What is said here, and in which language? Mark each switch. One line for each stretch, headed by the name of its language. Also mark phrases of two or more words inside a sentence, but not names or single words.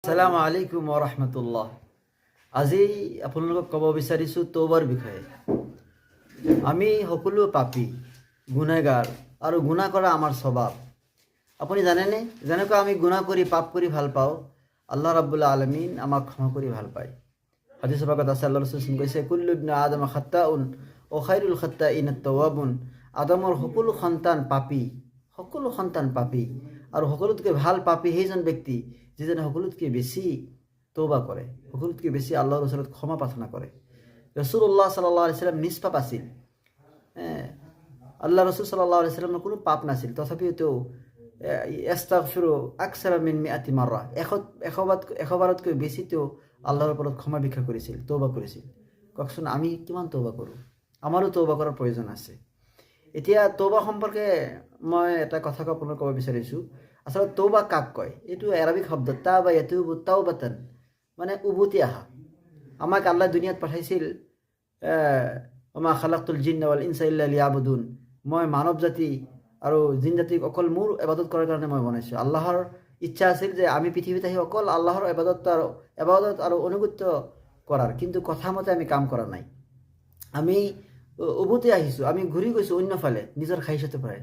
Arabic: السلام عليكم ورحمة الله.
Assamese: আজি আপোনালোকক ক'ব বিচাৰিছোঁ তৌবাৰ বিষয়ে। আমি সকলো পাপী, গুনাহগাৰ আৰু গুনাহ কৰা আমাৰ স্বভাৱ। আপুনি জানেনে, যেনেকৈ আমি গুনাহ কৰি পাপ কৰি ভাল পাওঁ,
Arabic: الله رب العالمين
Assamese: আমাক ক্ষমা কৰি ভাল পায়। হাদিছ পাকত আছে, আল্লাহ ৰাসূল কৈছে,
Arabic: كل ابن آدم خطاء و خير الخطائين التوابون.
Assamese: আদমৰ সকলো সন্তান পাপী, সকলো সন্তান পাপী, আৰু সকলোতকৈ ভাল পাপী সেইজন ব্যক্তি যিজনে সকলোতকৈ বেছি তৌবা কৰে, সকলোতকৈ বেছি আল্লাহৰ ওচৰত ক্ষমা প্ৰাৰ্থনা কৰে।
Arabic: رسول الله صلى الله عليه وسلم
Assamese: নিষ্পাপ আছিল। আল্লাহ ৰাসূল
Arabic: صلى الله عليه وسلم
Assamese: কোনো পাপ নাছিল, তথাপিও তেওঁ
Arabic: أستغفر أكثر من مائة مرة,
Assamese: এশবাৰতকৈ বেছি তেওঁ আল্লাহৰ ওপৰত ক্ষমা ভিক্ষা কৰিছিল, তৌবা কৰিছিল। কওকচোন আমি কিমান তৌবা কৰোঁ? আমাৰো তৌবা কৰাৰ প্ৰয়োজন আছে। এতিয়া তৌবা সম্পৰ্কে মই এটা কথা আপোনাক ক'ব বিচাৰিছোঁ। আচলতে তৌবা কাক কয়? এইটো আৰবিক শব্দ
Arabic: تاب يتوب توبة,
Assamese: মানে উভতি অহা। আমাক আল্লাহ দুনিয়াত পঠাইছিল,
Arabic: وما خلقت الجن والإنس إلا ليعبدون,
Assamese: মই মানৱ জাতি আৰু জিন জাতিক অকল মোৰ ইবাদত কৰাৰ কাৰণে মই বনাইছোঁ। আল্লাহৰ ইচ্ছা আছিল যে আমি পৃথিৱীত আহি অকল আল্লাহৰ ইবাদত আৰু অনুগত্য কৰাৰ, কিন্তু কথা মতে আমি কাম কৰা নাই। আমি উভতি আহিছোঁ, আমি ঘূৰি গৈছোঁ অন্যফালে নিজৰ খাইছতে পৰাই।